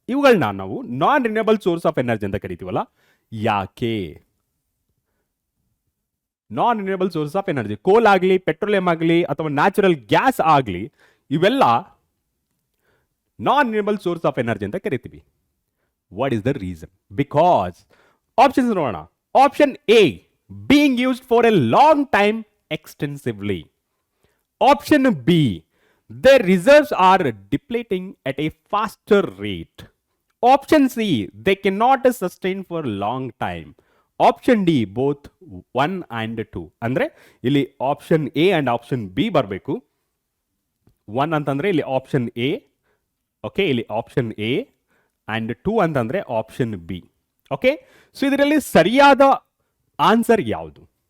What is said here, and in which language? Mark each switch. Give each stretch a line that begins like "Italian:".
Kannada: ಇವುಗಳನ್ನ ನಾವು ನಾನ್ renewable source of energy ಅಂತ ಕರಿತೀವಲ್ಲ, ಯಾಕೆ? ನಾನ್ ರಿನ್ಯೂಯಬಲ್ ಸೋರ್ಸ್ ಆಫ್ ಎನರ್ಜಿ, ಕೋಲ್ ಆಗಲಿ, ಪೆಟ್ರೋಲಿಯಂ ಆಗಲಿ ಅಥವಾ ನ್ಯಾಚುರಲ್ ಗ್ಯಾಸ್ ಆಗಲಿ, ಇವೆಲ್ಲ ನಾನ್ ರಿನ್ಯೂಯಬಲ್ ಸೋರ್ಸ್ ಆಫ್ ಎನರ್ಜಿ ಅಂತ ಕರಿತೀವಿ.
English: What is the reason? Because options
Kannada: ನೋಡೋಣ.
English: Option A, being used for a long time extensively. Option B, their reserves are depleting at a faster rate. Option C, they cannot sustain for long time. Option D, both 1 and 2.
Kannada: ಅಂದ್ರೆ ಇಲ್ಲಿ option A and option B ಬರಬೇಕು. 1 ಅಂತಂದ್ರೆ ಇಲ್ಲಿ option A, okay, ಇಲ್ಲಿ option A and 2 ಅಂತಂದ್ರೆ option B. Okay, so ಇದರಲ್ಲಿ ಸರಿಯಾದ answer ಯಾವುದು?